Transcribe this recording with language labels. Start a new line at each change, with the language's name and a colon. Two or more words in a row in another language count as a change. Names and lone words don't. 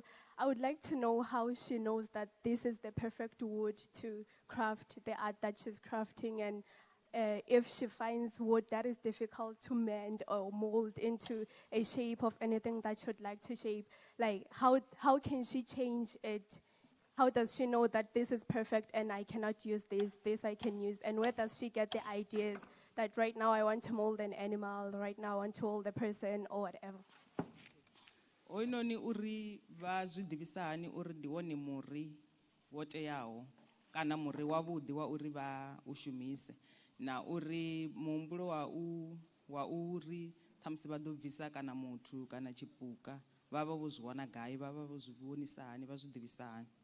English: I would like to know how she knows that this is the perfect wood to craft the art that she's crafting, and if she finds wood that is difficult to mend or mold into a shape of anything that she would like to shape, like how can she change it? How does she know that this is perfect and I cannot use this I can use? And where does she get the ideas that right now I want to mold an animal, right now I want to mold a person or whatever?
Venda: Oinoni uri va zwi ḓivhisa hani uri ndi wone muri wo teaho kana muri wavhuḓi wa uri vha u shumise, na uri muhumbulo wa uri ṱhamusi vha ḓo bvisa kana muthu kana tshipuka vha vha vho zwi wana gai, vha vha vho zwi vhonisa hani, vha zwi ḓivhisa hani?